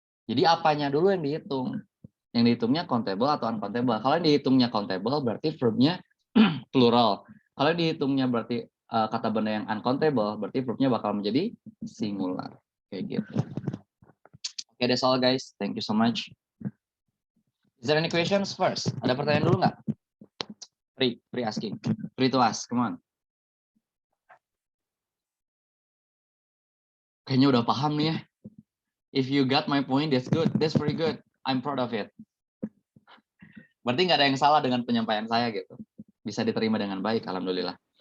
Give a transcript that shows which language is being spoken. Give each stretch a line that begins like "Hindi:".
Indonesian: Jadi apanya dulu yang dihitung? Yang dihitungnya countable atau uncountable? Kalau yang dihitungnya countable berarti verbnya plural. Kalau yang dihitungnya berarti kata benda yang uncountable, berarti verbnya bakal menjadi singular. Kayak gitu.
English: Okay, that's all guys. Thank you so much. Is there any questions first?
Indonesian: Ada pertanyaan dulu nggak?
English: Free asking. Free to ask. Come on.
Indonesian: Kayaknya udah paham nih ya.
English: If you got my point, that's good. That's very good. I'm proud of it.
Indonesian: Berarti nggak ada yang salah dengan penyampaian saya gitu. Bisa diterima dengan baik, alhamdulillah.